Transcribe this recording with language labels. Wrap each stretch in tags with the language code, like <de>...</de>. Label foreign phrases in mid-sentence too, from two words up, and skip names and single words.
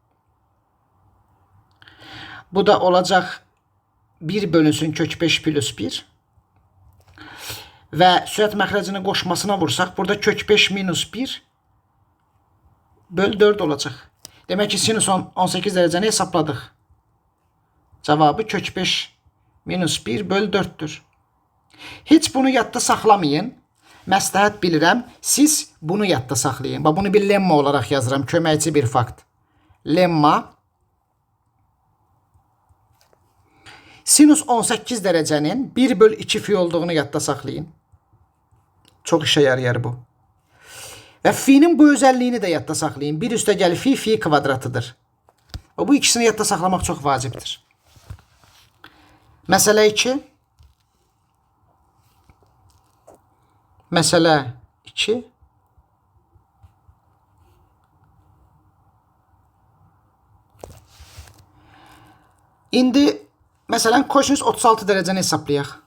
<tr>Bu da olacak 1 bölünsün kök 5 plus 1.</tr> <az>Ve sürət məxrəcini qoşmasına vursaq, burada kök 5 minus 1 böl 4 olacak.</az> <tr>Demek ki sinüs 18 dereceni hesapladık. Cevabı kök 5 minus 1 böl 4'tür.</tr> <az>Hiç bunu yadda saxlamayın. Məsləhət bilirəm, siz bunu yadda saxlayın. Bunu bir lemma olarak yazıram, köməkçi bir fakt. Lemma sinüs 18 derecenin 1 böl 2 fi olduğunu yadda saxlayın.</az> <tr>Çok işe yarayar bu. Ve fi'nin bu özelliğini de</tr> <az>yadda saxlayın. 1 üstə gəl fi, fi kvadratıdır. Bu ikisini yadda saxlamaq çox vacibdir. Məsələ 2. Məsələ 2. İndi məsələn kosinüs 36 derecəni hesablayaq.</az>